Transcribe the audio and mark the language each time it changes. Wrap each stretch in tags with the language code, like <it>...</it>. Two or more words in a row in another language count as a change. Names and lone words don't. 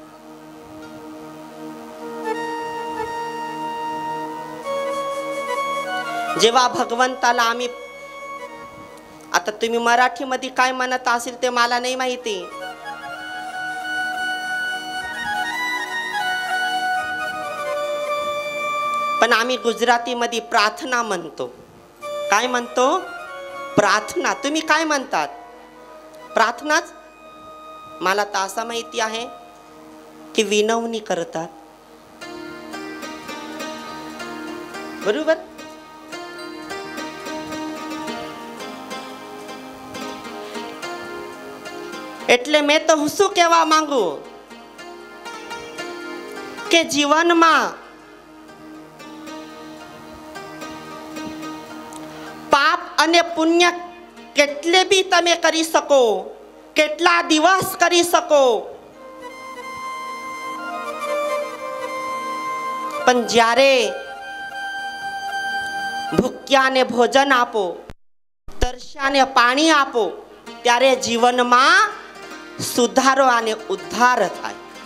<mr>जेव्हा भगवंताला आम्ही, आता तुम्ही मराठीमध्ये काय म्हणत असेल ते मला नाही माहिती, पण आम्ही गुजरातीमध्ये प्रार्थना म्हणतो. काय म्हणतो? प्रार्थना. तुम्ही काय म्हणतात? प्रार्थनाच. मला तर असं माहिती आहे की विनवणी करतात. बरोबर?</mr> <gu>એટલે મેં તો શું કહેવા માંગુ કે જીવનમાં પાપ અને પુણ્ય કેટલે બી તમે કરી શકો, કેટલા દિવસ કરી શકો, પણ જ્યારે ભૂખ્યાને ભોજન આપો, તરસ્યાને પાણી આપો, ત્યારે જીવનમાં સુધારો અને ઉદ્ધાર થાય.</gu>